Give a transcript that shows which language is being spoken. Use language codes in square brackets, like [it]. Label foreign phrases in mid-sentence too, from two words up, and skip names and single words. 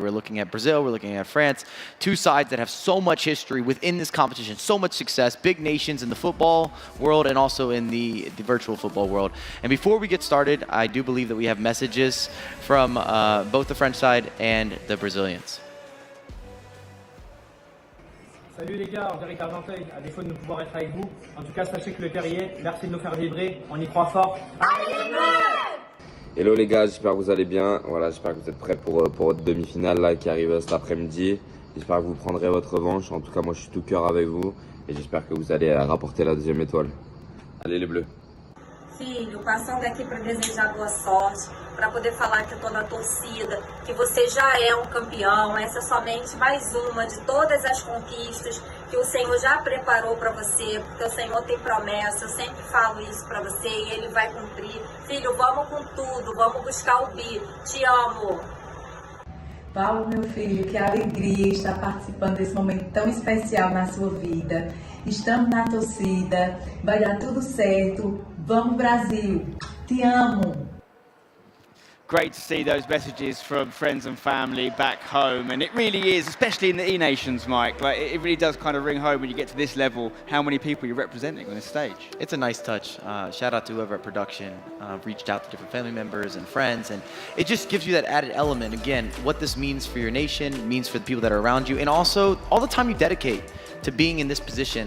[en] We're looking at Brazil. We're looking at France. 2 sides that have so much history within this competition, so much success, big nations in the football world and also in the virtual football world. And before we get started, I do believe that we have messages from both the French side and the Brazilians. [fr] Salut les gars, Angélique Argenteuil, à défaut de ne pouvoir être avec vous, en tout cas sachez que le Terrier, merci de nous faire vibrer, on y croit fort. Hello les gars, j'espère que vous allez bien. Voilà, j'espère que vous êtes prêts pour votre demi-finale là, qui arrive cet après-midi. J'espère que vous prendrez votre revanche. En tout cas, moi je suis tout cœur avec vous et j'espère que vous allez rapporter la 2e étoile. Allez les Bleus. [pt] Filho, passando aqui para desejar boa sorte, para poder falar que toda a torcida, que você já é um campeão, essa é somente mais uma de todas as conquistas que o Senhor já preparou para você, porque o Senhor tem promessa, eu sempre falo isso para você e Ele vai cumprir. Filho, vamos com tudo, vamos buscar o bi, te amo. Paulo, meu filho, que alegria estar participando desse momento tão especial na sua vida. Estamos na torcida, vai dar tudo certo. Vamos Brasil, te amo. [en] Great to see those messages from friends and family back home, and it really is, especially in the E-Nations, Mike, like it really does kind of ring home when you get to this level, how many people you're representing on this stage. It's a nice touch. Shout out to whoever at production reached out to different family members and friends, and it just gives you that added element, again, what this means for your nation, means for the people that are around you, and also all the time you dedicate to being in this position.